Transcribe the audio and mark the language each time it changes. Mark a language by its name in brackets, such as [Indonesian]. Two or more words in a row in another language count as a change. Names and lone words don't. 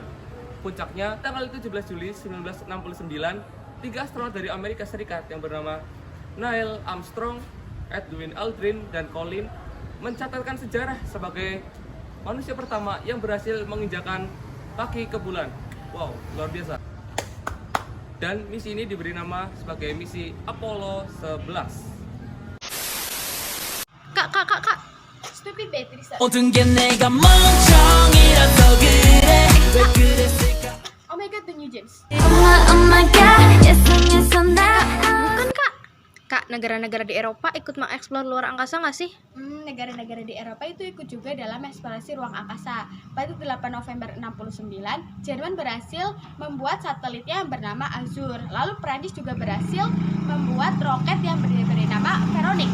[Indonesian] Puncaknya, tanggal 17 Juli 1969, 3 astronot dari Amerika Serikat yang bernama Neil Armstrong, Edwin Aldrin, dan Colin mencatatkan sejarah sebagai manusia pertama yang berhasil menginjakan kaki ke bulan. Wow, luar biasa. Dan misi ini diberi nama sebagai misi Apollo 11. Kak. [English] Stupid Beatrice. [Korean] 모든 게 내가 멍청이라서 그래 왜 그랬을까 [English] Oh my god, the new James. Oh my god, yes now. [Indonesian] Bukan kak. Kak, negara-negara di Eropa ikut mengeksplor luar angkasa nggak sih? Negara-negara di Eropa itu ikut juga dalam eksplorasi ruang angkasa. Pada 8 November 69, Jerman berhasil membuat satelitnya yang bernama Azur. Lalu Prancis juga berhasil membuat roket yang diberi nama Veronik.